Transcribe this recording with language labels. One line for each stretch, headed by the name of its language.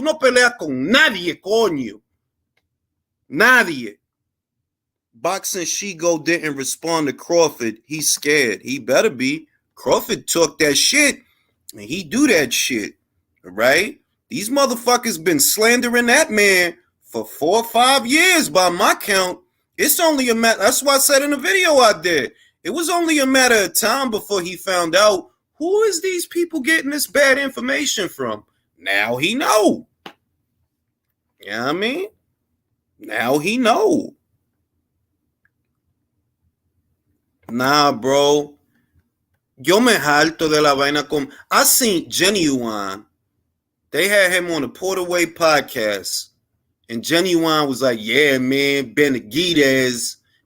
Spanish: Tú no peleas con nadie, coño. Nadie.
English: Boxing Shigo didn't respond to Crawford. He's scared. He better be. Crawford took that shit, and he do that shit, right? These motherfuckers been slandering that man for 4 or 5 years by my count. It's only a matter, that's why I said in the video I did, it was only a matter of time before he found out who is these people getting this bad information from. Now he know. You know what I mean? Now he know. Nah, bro.
Spanish: Yo me harto de la vaina con...
English: I seen Genuine. They had him on the Porterway podcast. And Genuine was like, yeah, man, Benavidez.